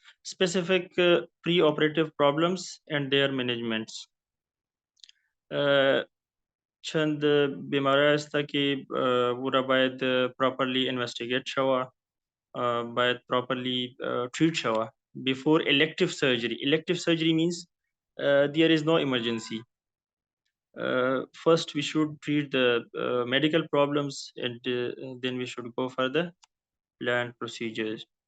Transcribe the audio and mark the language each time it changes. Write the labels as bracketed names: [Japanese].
[English] Specific pre-operative problems and their managements. [Persian] چند بیماری است که او را باید properly investigate شوه، باید properly treat شوه [English] before elective surgery. Elective surgery means there is no emergency. First we should treat the medical problems and then we should go for the planned procedures.